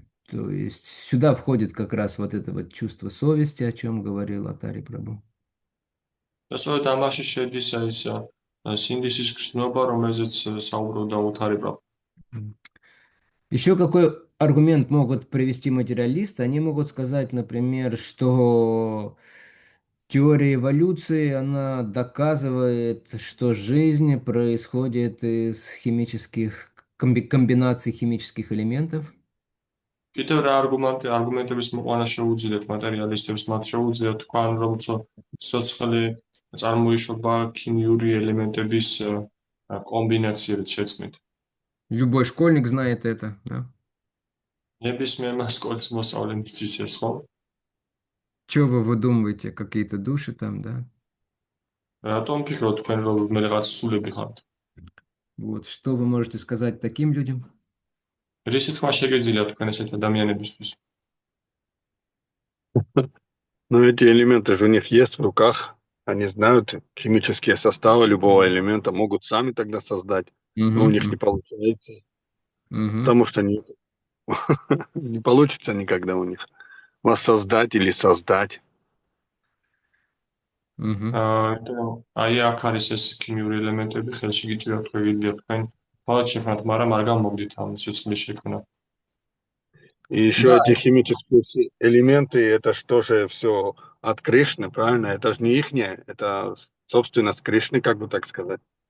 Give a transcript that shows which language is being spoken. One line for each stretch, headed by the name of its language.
Russian: То есть сюда входит как раз вот это вот чувство совести, о чем говорил Атари Прабху.
Georgian: და სწორედ ამაში შედის ეს სინდისის გრძნობა, რომელზეც საუბრობდა უთარი პრაბჰუ.
Russian: Еще какой аргумент могут привести материалисты? Они могут сказать, например, что теория эволюции, она доказывает, что жизнь происходит из химических комбинаций химических элементов.
Georgian: კიდევ რა არგუმენტების მოყვანა შეუძლიათ მატერიალისტებს, მათ შეუძლიათ თქვან, რომ სიცოცხლე წარმოიშობა ქიმიური ელემენტების კომბინაციებით შეცვლით.
Russian: Любой школьник знает это, да?
Georgian: ნებისმიერმა სკოლის მოსწავლემ იცის ეს, ხო?
Russian: Чего вы выдумываете, какие-то души там, да?
Georgian: რატომ ფიქრობთ თქვენ, რომ მე რაღაც სულები ხართ?
Russian: Вот, что вы можете сказать таким людям?
Georgian: რისი თქვა შეგეძლიათ თქვენ ესეთ ადამიანებისთვის?
Russian: Но эти элементы же у них есть в руках. Они знают химические составы любого элемента, могут сами тогда создать. Но у них не получается. Потому что не получится никогда у них воссоздать или создать.
Georgian: აი აქ არის ეს ქიმიური ელემენტები, ხელში გიჭირებთ, გეგიძლიათ თქვენ თავად შექმნათ, მაგრამ არ გამოგდით ამ სიცოცხლის შექმნა.
Russian: И еще эти химические элементы, это что же все от Кришны, правильно? Это же не ихнее, это собственность Кришны, как бы так сказать.